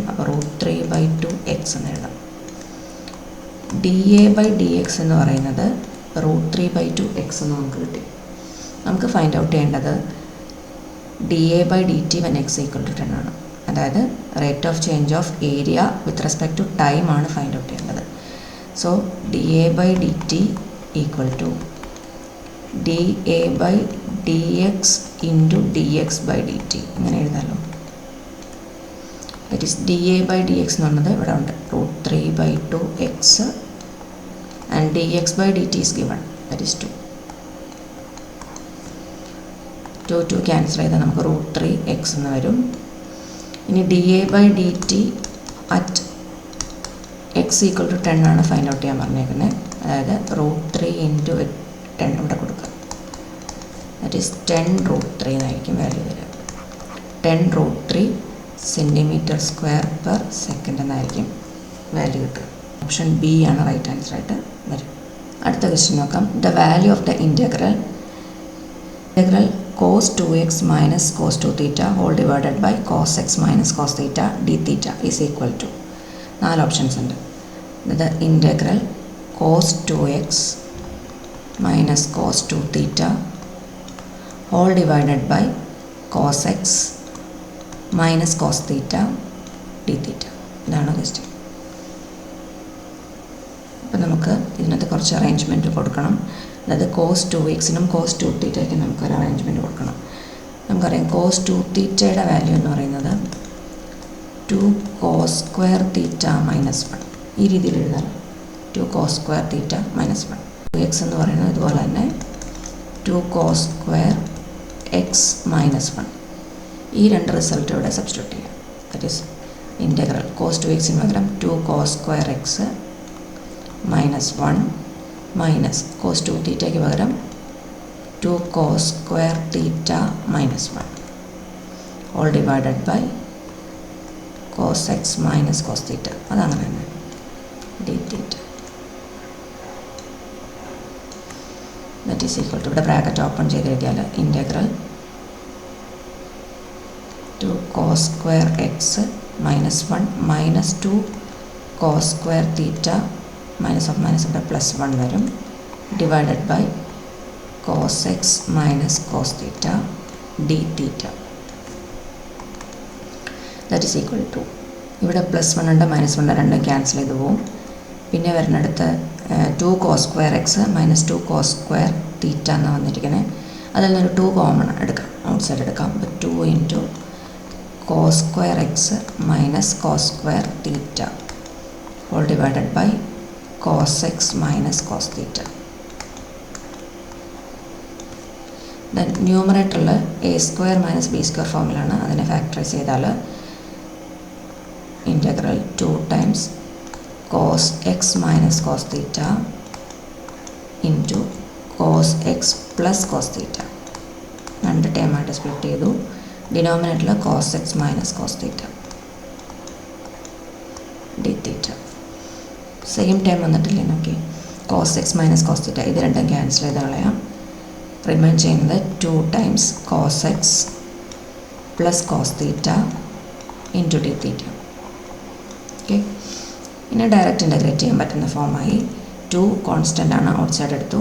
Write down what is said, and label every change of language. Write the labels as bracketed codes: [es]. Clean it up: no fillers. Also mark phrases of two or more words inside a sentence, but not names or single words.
[ml] അപ്പോൾ √3/2x എന്ന് എഴുതാം. dA/dx എന്ന് പറയുന്നത് √3/2x എന്ന് നമുക്ക് കിട്ടി. നമുക്ക് [en] find out [ml] ചെയ്യേണ്ടത് [en] dA/dt when x = 10 [ml] ആണ്. [en] അതായത് rate of change of area with respect to time ആണ് find out ചെയ്യേണ്ടത്. [ml] സോ dA/dt = dA/dx × dx/dt ഇങ്ങനെ എഴുതാമല്ലോ. [en] that is dA/dx [ml] എന്ന് പറഞ്ഞത് ഇവിടെ ഉണ്ട് [en] √3/2x and dx/dt is given, that is 2. [ml] 2 ക്യാൻസൽ ചെയ്താൽ നമുക്ക് √3x എന്ന് വരും. ഇനി [en] dA/dt at x = 10 [ml] ആണ് [en] find out [ml] ചെയ്യാൻ പറഞ്ഞേക്കുന്നത്. അതായത് √3 × 10 ഇവിടെ കൊടുക്കുക. [en] that is [ml] 10√3 എന്നായിരിക്കും വാല്യൂ വരിക. 10√3 cm²/s എന്നായിരിക്കും വാല്യൂ കിട്ടുക. [en] option B [ml] ആണ് [en] right answer [ml] ആയിട്ട് വരും. അടുത്ത ക്വസ്റ്റ്യൻ നോക്കാം. [en] the value of the integral cos 2x minus cos 2 theta whole divided by cos x minus cos theta d theta is equal to 4 [ml] ഓപ്ഷൻസ് ഉണ്ട്. [en] ഇത് ഇൻ്റഗ്രൽ cos 2x minus cos 2 theta whole divided by cos x minus cos theta d theta. [ml] ഇതാണ് ക്വസ്റ്റ്യൻ. അപ്പോൾ നമുക്ക് ഇതിനകത്ത് കുറച്ച് അറേഞ്ച്മെൻറ്റ് കൊടുക്കണം. അതായത് cos 2x-നും [en] cos 2 theta- [ml] യ്ക്കും നമുക്കൊരു അറേഞ്ച്മെൻറ്റ് കൊടുക്കണം. നമുക്കറിയാം [en] cos 2 theta- [ml] യുടെ വാല്യൂ എന്ന് പറയുന്നത് [en] 2 cos square theta minus 1. [ml] ഈ രീതിയിൽ എഴുതാം. [en] 2 cos square theta minus 1. [ml] 2x എന്ന് പറയുന്നത് ഇതുപോലെ തന്നെ [en] 2 cos square x minus 1. [ml] ഈ രണ്ട് റിസൾട്ട് ഇവിടെ സബ്സ്റ്റിറ്റ്യൂട്ട് ചെയ്യാം. [en] that is integral cos 2x-ന് പകരം 2 cos square x minus 1 മൈനസ് cos 2 theta-യ്ക്ക് പകരം 2 cos square theta minus 1 all divided by cos x minus cos theta. [ml] അതങ്ങനെ തന്നെ [en] d theta. that is equal to [ml] ഇവിടെ ബ്രാക്കറ്റ് ഓപ്പൺ ചെയ്ത് എഴുതിയാൽ [en] integral 2 cos square x minus 1 minus 2 cos square theta minus of minus [ml] ഇവിടെ +1 വരും [en] divided by cos x minus cos theta d theta. that is equal to [ml] ഇവിടെ +1 ഉണ്ട് -1 ഉണ്ട്, രണ്ടും ക്യാൻസൽ ചെയ്ത് പോവും. പിന്നെ വരുന്നിടത്ത് [en] 2 cos square x minus 2 cos square theta [ml] എന്ന് വന്നിരിക്കുന്നത്. അതിൽ നിന്നൊരു 2 കോമൺ എടുക്കാം, [en] out side [ml] എടുക്കാം. [en] അപ്പോൾ 2 × cos square x minus cos square theta whole divided by cos x minus cos theta. [ml] ദെൻ ന്യൂമറേറ്ററിൽ a² - b² ഫോമിലാണ്. അതിനെ ഫാക്ടറൈസ് ചെയ്താൽ [en] ഇൻ്റഗ്രൽ 2 times cos x minus cos theta into cos x plus cos theta. [ml] രണ്ട് ടേമായിട്ട് സ്പ്ലിറ്റ് ചെയ്തു. ഡിനോമിനേറ്ററിൽ [en] cos x minus cos theta d theta. same time [ml] വന്നിട്ടില്ലേ നോക്കി, [en] cos x minus cos theta [ml] ഇത് രണ്ടും ക്യാൻസൽ ചെയ്ത് കളയാം. റിമൈൻ ചെയ്യുന്നത് [en] 2 times cos x plus cos theta into d theta. [ml] ഓക്കെ, ഇനി ഡയറക്റ്റ് ഇൻ്റഗ്രേറ്റ് ചെയ്യാൻ പറ്റുന്ന ഫോമായി 2 കോൺസ്റ്റൻ്റ് ആണ്, [en] out side [ml] എടുത്തു.